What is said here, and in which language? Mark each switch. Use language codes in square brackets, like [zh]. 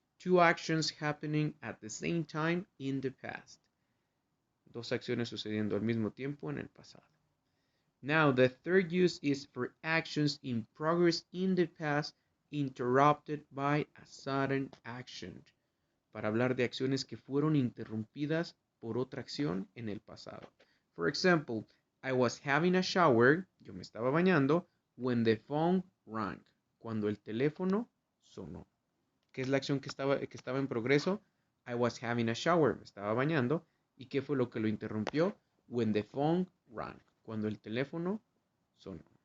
[en] Two actions happening at the same time in the past. [es] Dos acciones sucediendo al mismo tiempo en el pasado. [en] Now, the third use is for actions in progress in the past interrupted by a sudden action. [es] Para hablar de acciones que fueron interrumpidas por otra acción en el pasado. [en] For example, I was having a shower, [es] yo me estaba bañando, [en] when the phone rang, [es] cuando el teléfono sonó. ¿Qué es la acción que estaba en progreso? [en] I was having a shower, [es] me estaba bañando. ¿Y qué fue lo que lo interrumpió? [en] When the phone rang, [es] cuando el teléfono sonó.